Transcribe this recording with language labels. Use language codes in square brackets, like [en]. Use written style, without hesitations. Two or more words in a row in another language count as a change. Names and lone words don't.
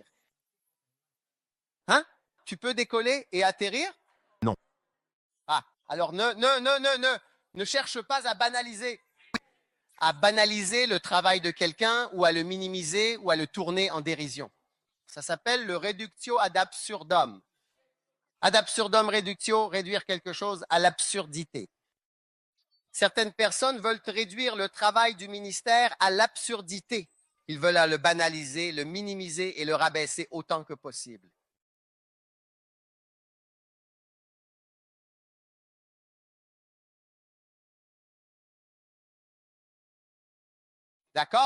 [fr] Hein? Tu peux décoller et atterrir? Non. Ah, alors ne cherche pas à banaliser. À banaliser le travail de quelqu'un ou à le minimiser ou à le tourner en dérision. Ça s'appelle le [la] reductio ad absurdum. Ad absurdum reductio, [fr] réduire quelque chose à l'absurdité. Certaines personnes veulent réduire le travail du ministère à l'absurdité. Ils veulent le banaliser, le minimiser et le rabaisser autant que possible. D'accord?